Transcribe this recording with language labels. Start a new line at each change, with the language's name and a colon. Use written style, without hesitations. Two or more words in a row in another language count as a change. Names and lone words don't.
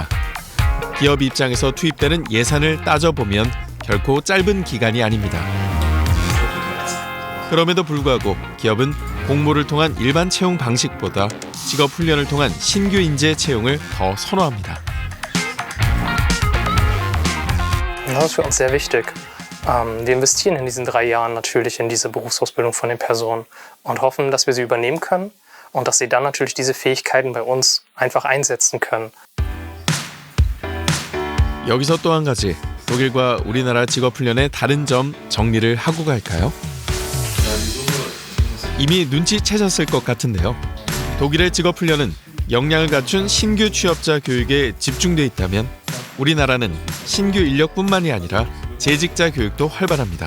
Korean: 기업 입장에서 투입되는 예산을 따져보면 결코 짧은 기간이 아닙니다. 그럼에도 불구하고 기업은 공모를 통한 일반 채용 방식보다 직업훈련을 통한 신규 인재 채용을 더 선호합니다.
German: Das ist für uns sehr wichtig. Wir investieren in diesen 3 Jahren natürlich in diese Berufsausbildung von den Personen und hoffen, dass wir sie übernehmen können und dass sie dann natürlich diese Fähigkeiten bei uns einfach einsetzen können.
Korean: 여기서 또 한 가지, 독일과 우리나라 직업훈련의 다른 점 정리를 하고 갈까요? 이미 눈치채셨을 것 같은데요. 독일의 직업훈련은 역량을 갖춘 신규 취업자 교육에 집중돼 있다면 우리나라는 신규 인력뿐만이 아니라 재직자 교육도 활발합니다.